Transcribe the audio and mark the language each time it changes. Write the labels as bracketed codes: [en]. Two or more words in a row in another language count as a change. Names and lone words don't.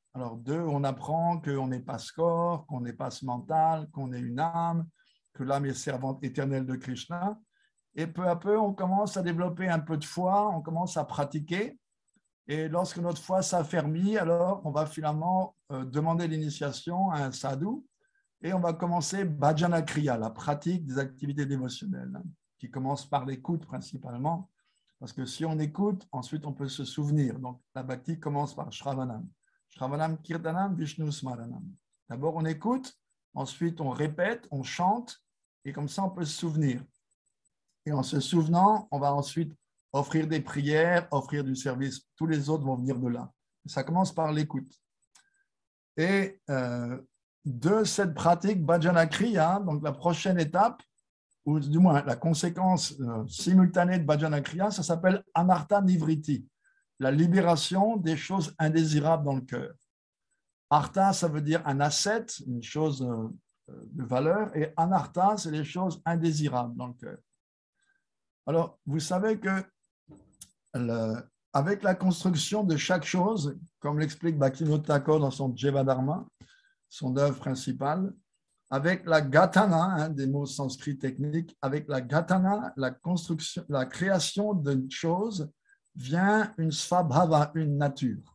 [fr] Alors, on apprend qu'on n'est pas ce corps, qu'on n'est pas ce mental, qu'on est une âme, que l'âme est servante éternelle de Krishna. Et peu à peu, on commence à développer un peu de foi, on commence à pratiquer. Et lorsque notre foi s'affermit, alors on va finalement demander l'initiation à un sadhu. Et on va commencer [sa] भजन क्रिया, [fr] la pratique des activités dévotionnelles, qui commence par l'écoute principalement. Parce que si on écoute, ensuite on peut se souvenir. Donc la bhakti commence par Shravanam. [sa] श्रवणम् कीर्तनम् विष्णु स्मरणम्. [fr] D'abord on écoute, ensuite on répète, on chante, et comme ça on peut se souvenir. Et en se souvenant, on va ensuite offrir des prières, offrir du service. Tous les autres vont venir de là. Ça commence par l'écoute. Et de cette pratique [sa] भजन क्रिया, [fr] donc la prochaine étape, ou du moins la conséquence simultanée de [sa] भजन क्रिया, [fr] ça s'appelle [sa] अनर्थ निवृत्ति, [fr] la libération des choses indésirables dans le cœur. Artha, ça veut dire un asset, une chose de valeur, et anartha, c'est les choses indésirables dans le cœur. Alors, vous savez que avec la construction de chaque chose, comme l'explique Bhaktivinoda Thakur dans son Jevadharma, son œuvre principale, avec la gatana, des mots sanskrits techniques, avec la gatana, la construction, la création d'une chose, vient une svabhava, une nature.